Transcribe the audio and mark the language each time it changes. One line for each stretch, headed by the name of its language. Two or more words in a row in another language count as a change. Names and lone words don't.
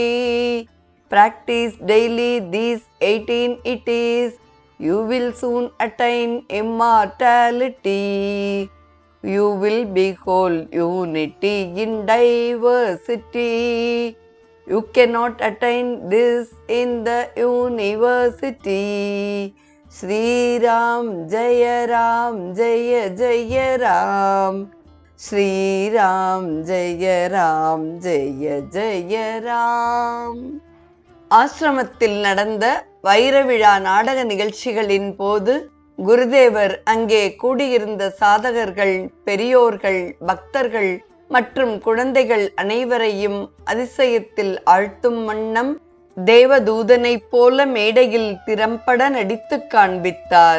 English: Practice daily these 18 it is, you will soon attain immortality. You will behold unity in diversity. You cannot attain this in the university.
Sanskrit: श्री राम जय राम जय जय राम श्री राम जय राम जय जय राम.
Tamil: ஆசிரமத்தில் நடந்த வைரவிழா நாடக நிகழ்ச்சிகளின் போது குருதேவர் அங்கே கூடியிருந்த சாதகர்கள், பெரியோர்கள், பக்தர்கள் மற்றும் குழந்தைகள் அனைவரையும் அதிசயத்தில் ஆழ்த்தும் வண்ணம் தேவதூதனைப் போல மேடையில் திறம்பட நடித்து காண்பித்தார்.